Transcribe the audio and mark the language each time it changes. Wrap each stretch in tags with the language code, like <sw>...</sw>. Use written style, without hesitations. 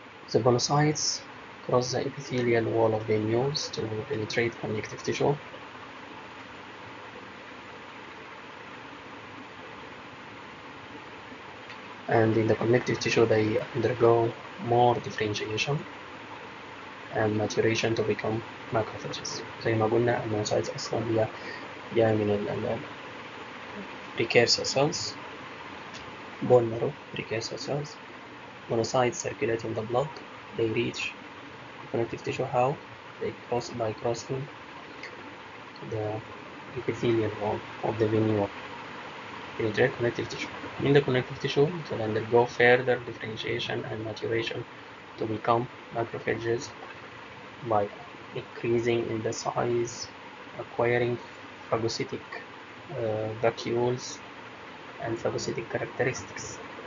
<en>The monocytes cross the epithelial wall of the nucleus to penetrate connective tissue. And in the connective tissue they undergo more differentiation and maturation to become macrophages.</en> <ar>زي ما قلنا المونوسايتس أصلا هي جاية من</ar> <en>precursor cells, bone marrow precursor cells. Monocytes circulate in the blood. They reach the connective tissue. How? They cross by crossing the epithelial wall of the venule. Penetrate connective tissue. In the connective tissue, it will undergo further differentiation and maturation to become macrophages by increasing in the size, acquiring phagocytic vacuoles and phagocytic characteristics.</en>